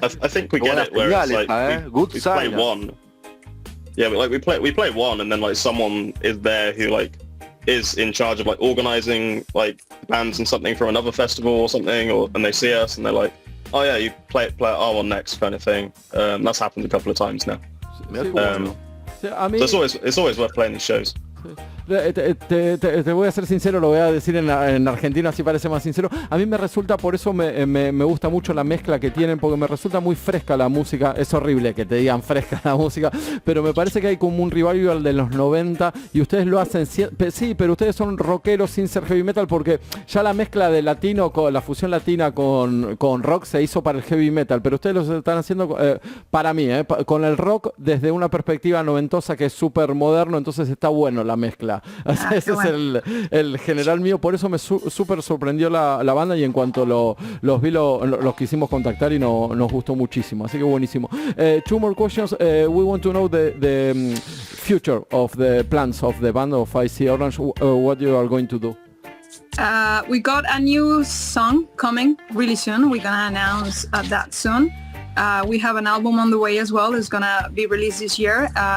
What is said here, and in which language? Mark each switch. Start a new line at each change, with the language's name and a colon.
English: I think we get it where it's like we play one. Yeah, we play one, and then like someone is there who like is in charge of like organizing like bands and something for another festival or something, and they see us and they're like, oh yeah, you play our one next kind of thing. That's happened a couple of times now. So it's always worth playing these shows.
Spanish: Te voy a ser sincero, lo voy a decir en argentino, así parece más sincero. A mí me resulta, por eso me gusta mucho la mezcla que tienen, porque me resulta muy fresca la música. Es horrible que te digan fresca la música, pero me parece que hay como un revival de los 90 y ustedes lo hacen, sí, pero ustedes son rockeros sin ser heavy metal, porque ya la mezcla de latino, con la fusión latina con rock se hizo para el heavy metal, pero ustedes lo están haciendo para mí, con el rock desde una perspectiva noventosa que es súper moderno, entonces está bueno la mezcla. Ese es el general mío, por eso me súper sorprendió la banda, y en cuanto los vi los quisimos contactar y nos gustó muchísimo, así que buenísimo.
English: Two more questions. We want to know the future of the plans of the band of IC Orange, what you are going to do. We got a new song coming really soon. We're gonna announce that soon. We have an album on the way as well. It's gonna be released this year.